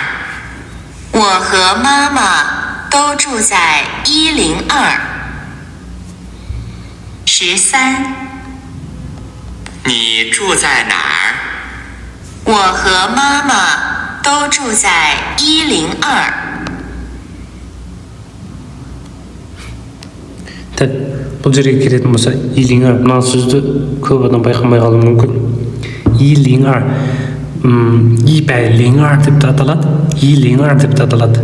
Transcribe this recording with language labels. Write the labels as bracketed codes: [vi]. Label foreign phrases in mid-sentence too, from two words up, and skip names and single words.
[zh] 我和妈妈都住在102。13. 你住在哪儿？我和妈妈都住在102。 [kk] Дәл бұл жерге келетін болса, 102 мына сөзді көп адам байқамай қалуы мүмкін. 102 102 деп те аталады, 102 деп те аталады.